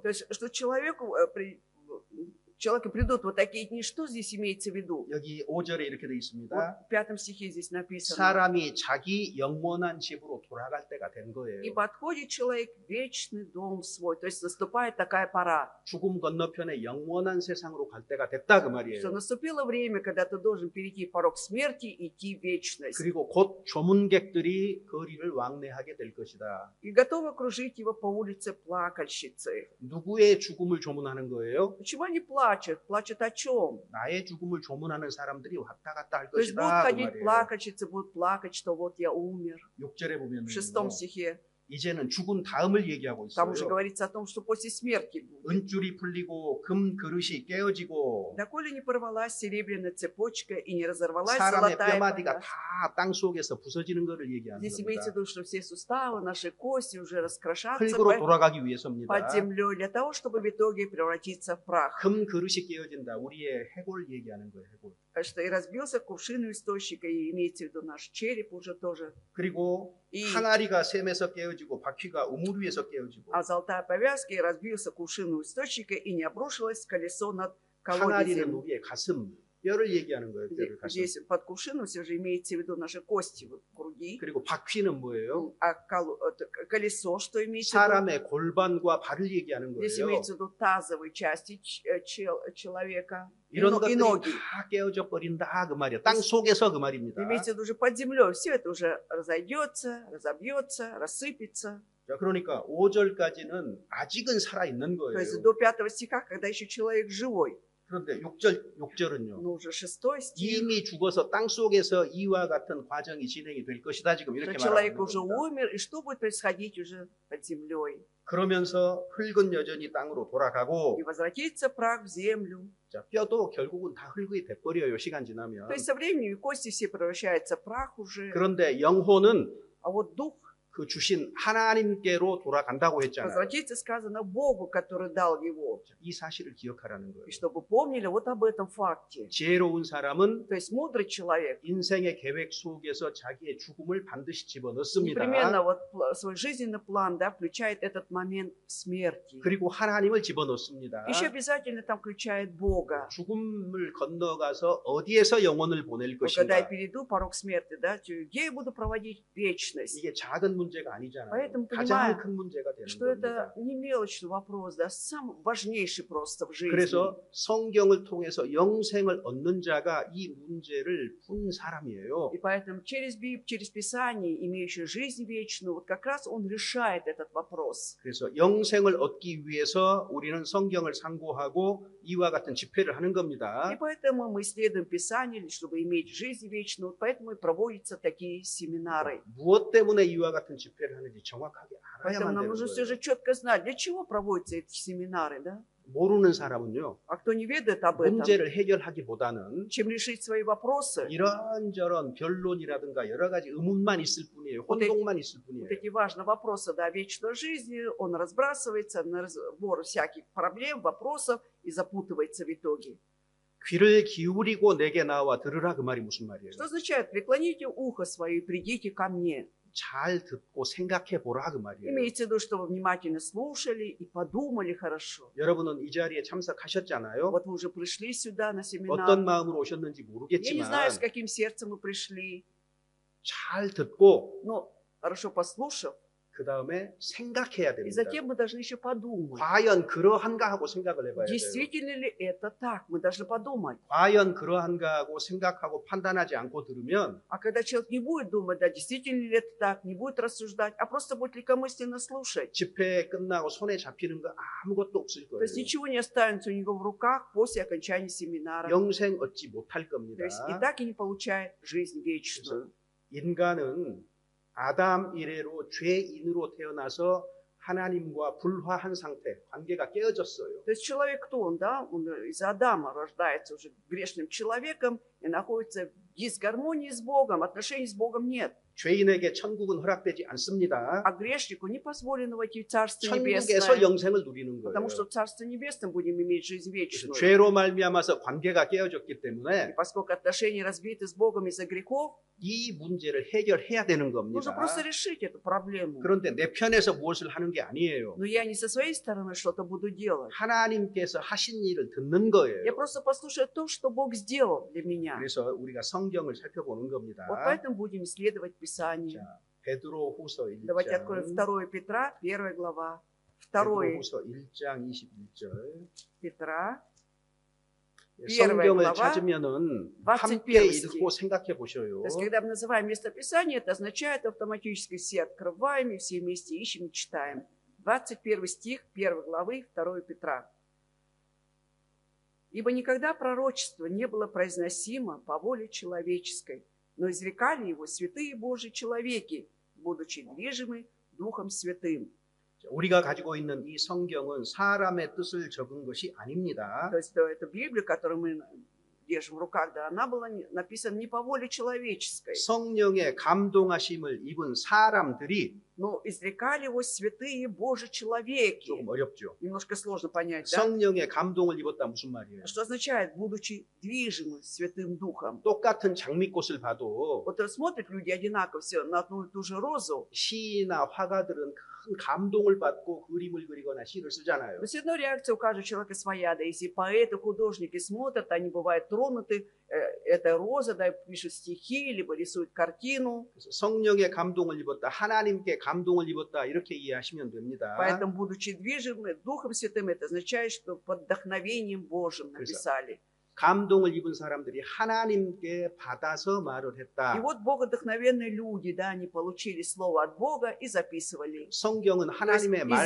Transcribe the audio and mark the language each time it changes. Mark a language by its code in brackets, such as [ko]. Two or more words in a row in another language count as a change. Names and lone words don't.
[ru] То есть, что человеку придут вот такие дни, что здесь имеется в виду? [ko] 여기 5절에 이렇게 되어 [ru] Вот [ko] 있습니다. [ru] в 5 стихе здесь написано. [ko] 사람이 자기 영원한 집으로 돌아갈 때가 된 [ru] И [ko] 거예요. [ru] подходит человек в вечный дом свой. То есть наступает такая пора, [ko] 죽음 건너편에 영원한 세상으로 갈 때가 됐다 그 [ru] что [ko] 말이에요. [ru] наступило время, когда ты должен перейти порог смерти и идти в вечность. [ko] 그리고 곧 조문객들이 거리를 왕래하게 될 것이다. [ru] И готовы окружить его по улице плакальщицы. [ko] 누구의 죽음을 조문하는 거예요? [ru] Почему они плачут? плачет. Плачет о чем? [ko] 나의 죽음을 조문하는 사람들이 왔다 갔다 할 [ru] То есть будут [ko] 것이다. 그 [ru] ходить [ko] 말이에요. [ru] плакальщицы, будут плакать, что вот я умер. [ko] 6절에 보면 [ru] В 6 стихе [ko] 이제는 죽은 다음을 얘기하고 [ru] там уже [ko] 있어요. [ru] говорится о том, что после смерти будет. [ko] 은줄이 풀리고 금 그릇이 깨어지고 [ru] Доколе не порвалась серебряная цепочка и не разорвалась [ko] 사람의 [ru] золотая [ko] 뼈마디가 [ru] посуда. [ko] 다 땅 속에서 부서지는 것을 얘기하는 [ru] Здесь имеется в [ko] 겁니다. [ru] виду, что все суставы, наши кости уже раскрошатся [ko] 흙으로 돌아가기 위해서입니다. [ru] под землей для того, чтобы в итоге превратиться в прах. [ko] 금 그릇이 깨어진다. 우리의 해골 얘기하는 거예요. 해골. [ru] Что и разбился кувшин у источника, и имеется в виду наш череп уже тоже. [ko] 그리고 이- 항아리가 샘에서 깨어지고 바퀴가 우물 위에서 깨어지고 [ru] А золотая повязка, и разбился кувшин у источника, и не обрушилось колесо над [ko] 항아리는 [ru] колодезем. [ko] 우리의 가슴, 뼈를 얘기하는 거예요. 뼈를 가슴. [ru] Здесь под кувшином все же имеется в виду наши кости, вот, груди. [ko] 그리고 바퀴는 뭐예요? [ru] А колесо, что имеется в виду? [ko] 사람의 골반과 발을 얘기하는 [ru] Здесь [ko] 거예요. [ru] имеется в виду тазовые части человека и [ko] 이런 [ru] и [ko] 것들이 [ru] ноги. [ko] 다 깨어져 버린다 그 말이에요. 땅 속에서 그 말입니다. [ru] Имеется в виду уже под землей. Все это уже разойдется, разобьется, рассыпется. [ko] 자, 그러니까 5절까지는 아직은 살아 있는 [ru] То [ko] 거예요. [ru] есть до 5 стиха, когда еще человек живой. [ko] 그런데 6절은요. [ru] Но уже 6 стих, [ko] 이미 죽어서 땅 속에서 이와 같은 과정이 진행이 될 것이다 지금 [ru] что [ko] 이렇게 [ru] человек [ko] 말하는 [ru] уже [ko] 겁니다. [ru] умер, и что будет происходить уже под землей. [ko] 그러면서 흙은 여전히 땅으로 돌아가고 [ru] И возвратится прах в землю. [ko] 자, 뼈도 결국은 다 흙이 돼버려요 시간 지나면. [ru] То есть со временем и кости все превращаются в прах уже. [ko] 그런데 영혼은 [ru] А вот дух [ko] 그 주신 하나님께로 돌아간다고 했잖아요. [ru] возвратится, сказано, Богу, который дал его. [ko] 이 사실을 기억하라는 거예요. [ru] И чтобы помнили вот об этом факте. [ko] 지혜로운 사람은 [ru] То есть мудрый человек [ko] 인생의 계획 속에서 자기의 죽음을 반드시 집어넣습니다. [ru] непременно вот свой жизненный план, да, включает этот момент смерти. [ko] 그리고 하나님을 집어넣습니다. [ru] Еще обязательно там включает Бога. [ko] 죽음을 건너가서 어디에서 영혼을 보낼 [ru] Вот когда я [ko] 것인가. [ru] перейду порог смерти, да, где я буду проводить вечность? [ko] 이게 작은 문제가 아니잖아요. [ru] Поэтому [ko] 가장 [ru] понимаю, [ko] 큰 문제가 되는 [ru] что [ko] 겁니다. [ru] это не мелочный вопрос, да, самый важнейший просто в жизни. [ko] 그래서 성경을 통해서 영생을 얻는 자가 이 문제를 푼 사람이에요. [ru] И поэтому через Писание, имеющее жизнь вечную, вот как раз он решает этот вопрос. [ko] 그래서 영생을 얻기 위해서 우리는 성경을 상고하고 이와 같은 집회를 하는 [ru] И [ko] 겁니다. [ru] поэтому мы исследуем Писание, чтобы иметь жизнь вечную, вот поэтому и проводятся такие семинары. [ko] 무엇 때문에 이와 같은 집회를 하는지 정확하게 [ru] Поэтому [ko] 알아야만 [ru] нам [ko] 되는 [ru] нужно все [ko] 거예요. [ru] же четко знать, для чего проводятся эти семинары, да? [ko] 모르는 사람은요. [ru] А кто не ведает об этом, [ko] 문제를 해결하기보다는 [ru] чем решить свои вопросы, [ko] 이런저런 변론이라든가 여러 가지 의문만 있을 뿐이에요. 혼동만 있을 [ru] вот [ko] 뿐이에요. [ru] эти важные вопросы, да, вечной жизни, он разбрасывается на разбор всяких проблем, вопросов и запутывается в итоге. [ko] 귀를 기울이고 내게 나와 들으라 그 말이 무슨 말이에요? [ru] Что означает? Преклоните ухо свое и придите ко мне. [ko] 잘 듣고 생각해 보라 그 말이에요. [ru] Имеется в виду, что вы внимательно слушали и подумали хорошо. [ko] 여러분은 이 자리에 참석하셨잖아요. [ru] Вот вы уже пришли сюда на семинар. [ko] 어떤 마음으로 오셨는지 [ru] Я не знаю, с [ko] 모르겠지만 [ru] каким сердцем вы пришли, [ko] 잘 듣고 [ru] но хорошо послушав, [ko] 그 다음에 생각해야 [ru] и [ko] 됩니다. [ru] затем мы должны еще подумать. [ko] 과연 그러한가 하고 생각을 해봐야 돼요. [ru] Действительно ли это так? Мы должны подумать. [ko] 과연 그러한가 하고 생각하고 판단하지 않고 들으면 [ru] А когда человек не будет думать, да, действительно ли это так, не будет рассуждать, а просто будет легкомысленно слушать, [ko] 집회 끝나고 손에 잡히는 거 아무것도 없을 [ru] то есть [ko] 거예요. [ru] ничего не останется у него в руках после окончания семинара. [ko] 영생 얻지 못할 겁니다. [ru] То есть и так и не получает жизнь вечную. [ko] 인간은 아담 이래로 죄인으로 태어나서 하나님과 불화한 상태, 관계가 깨어졌어요. [ru] То есть человек кто он, да? Он из Адама рождается уже грешным человеком и находится в дисгармонии с Богом, отношений с Богом нет. [ko] 죄인에게 천국은 허락되지 않습니다. [ru] А грешнику не позволено войти в Царство [ko] 천국에서 [ru] Небесное, [ko] 영생을 누리는 거예요. [ru] потому что в Царстве Небесном будем иметь жизнь [ko] 그래서 [ru] вечную. [ko] 죄로 말미암아서 관계가 깨어졌기 [ru] И [ko] 때문에 [ru] поскольку отношения разбиты с Богом из-за грехов, [ko] 이 문제를 해결해야 되는 [ru] нужно [ko] 겁니다. [ru] просто решить эту проблему. [ko] 그런데 내 편에서 무엇을 하는 게 아니에요. [ru] Но я не со своей стороны что-то буду делать. [ko] 하나님께서 하신 일을 듣는 거예요. [ru] Я просто послушаю то, что Бог сделал для меня. [ko] 그래서 우리가 성경을 살펴보는 겁니다. [ru] Вот поэтому будем исследовать Писание. [ko] 자, 베드로후서 [ru] Давайте откроем [ko] 1장. [ru] 2 Петра, 1 глава. 2 [ko] 베드로후서 1장 21절. [ru] Петра, [ko] 성경을 [ru] глава, [ko] 찾으면은 [ru] 21 [ko] 함께 [ru] стих. [ko] 읽고 생각해 보셔요. [ru] То есть, когда мы называем местописание, это означает автоматически все открываем и все вместе ищем и читаем. 21 стих 1 главы 2 Петра. Ибо никогда пророчество не было произносимо по воле человеческой, но изрекали его святые Божьи человеки, будучи движимы Духом Святым. [ko] 우리가 가지고 있는 이 성경은 사람의 뜻을 적은 것이 아닙니다. [ru] То есть эта Библия, которую мы держим в руках, да, она была написана не по воле человеческой, [ko] 성령의 감동하심을 입은 사람들이 [ru] но изрекали его святые Божьи человеки. [ko] 조금 어렵죠. [ru] Немножко сложно понять, да? [ko] 성령의 감동을 입었다 무슨 말이에요? [ru] Что означает, будучи движимы Святым Духом? [ko] 똑같은 장미꽃을 봐도 [ru] Вот смотрят люди одинаково все на одну и ту же розу, [ko] 시나 화가들은 큰 감동을 받고 그림을 그리거나 시를 쓰잖아요. [ru] но все равно реакция у каждого человека своя. Да, если поэты, художники смотрят, они бывают тронуты этой розой, да, пишут стихи, либо рисуют картину. [ko] 그래서 성령의 감동을 입었다, 하나님께 감동을 입었다 이렇게 이해하시면 됩니다. [ru] Поэтому, будучи движимы Духом Святым, это означает, что под вдохновением Божьим написали. [ko] 감동을 입은 사람들이 하나님께 받아서 말을 [ru] И [ko] 했다. [ru] вот богодохновенные люди, да, они получили слово от Бога и записывали. [ko] 성경은 하나님의 [ru] изрекали.